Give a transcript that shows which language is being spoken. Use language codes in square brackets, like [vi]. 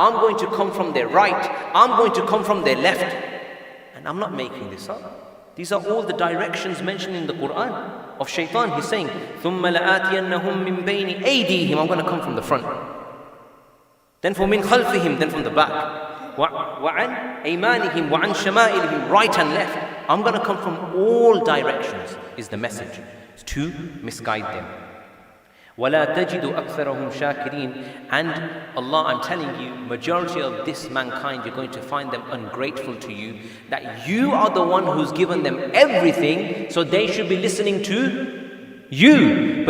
[en] I'm going to come from their right. I'm going to come from their left. And I'm not making this up. These are all the directions mentioned in the Quran of Shaytan. He's saying, [ar] ثُمَّ لَآتِيَنَّهُم مِّن بَيْنِ أَيْدِيهِمْ, [en] I'm going to come from the front. Then [ar] مِّن خَلْفِهِمْ, [en] then from the back. [ar] وَعَنْ أَيْمَانِهِمْ وَعَنْ شَمَائِلِهِمْ, [en] right and left. I'm going to come from all directions, is the message, to misguide them. [ar] وَلَا تَجِدُ أَكْثَرَهُمْ شَاكِرِينَ. [en] And Allah, I'm telling you, majority of this mankind, you're going to find them ungrateful to you, that you are the one who's given them everything, so they should be listening to you.